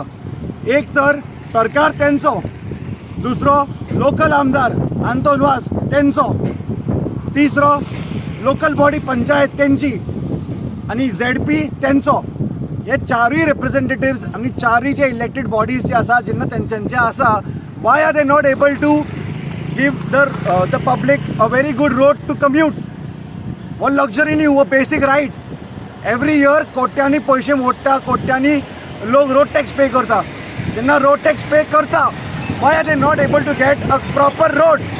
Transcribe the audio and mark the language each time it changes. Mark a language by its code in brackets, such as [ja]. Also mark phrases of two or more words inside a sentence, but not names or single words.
[kok] एक तर सरकार तेंचो, दुसरो लोकल आमदार आंतोन वास तेंचो, तिसरो [en] local body [kok] पंचायत तेंची आनी ZP तेंचो। हे चारूय रिप्रेझेंटेटिव्स आनी चारूय जे [en] elected bodies [kok] जे आसा, जेन्ना तेंचे आसा, [en] Why are they not able to give the public a very good road to commute? [kok] वो लक्झरी न्ही, वो [en] basic right. every year [kok] कोट्यांनी पयशे मोडटा, कोट्यांनी लोक [en] road tax pay [kok] करता। जेन्ना [en] road tax pay [kok] करता, [en] Why are they not able to get a proper road?